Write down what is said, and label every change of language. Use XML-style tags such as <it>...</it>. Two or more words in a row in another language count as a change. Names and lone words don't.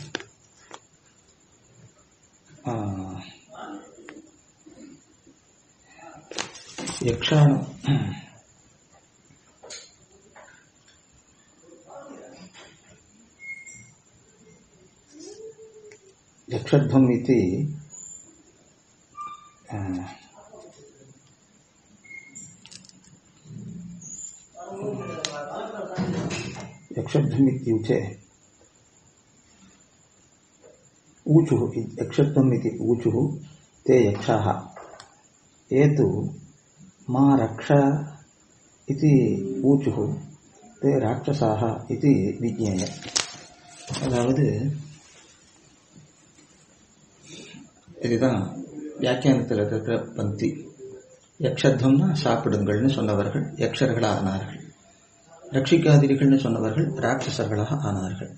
<sa>यक्षाणां यक्षध्वम् इति यक्षध्वम् इत्युक्ते ऊचुः यक्षध्वम् इति ऊचुः ते यक्षाः ये तु मा रक्ष इति ऊचुः ते राक्षसाः इति विज्ञेय.</sa> <ta>அதாவது இதுதான் வியாக்கியானத்தில் இருக்கிற பந்தி. யக்ஷத்வம்னா சாப்பிடுங்கள்னு சொன்னவர்கள் யக்ஷர்களாக ஆனார்கள், ரட்சிக்காதீர்கள்னு சொன்னவர்கள் ராட்சசர்களாக ஆனார்கள்.</ta>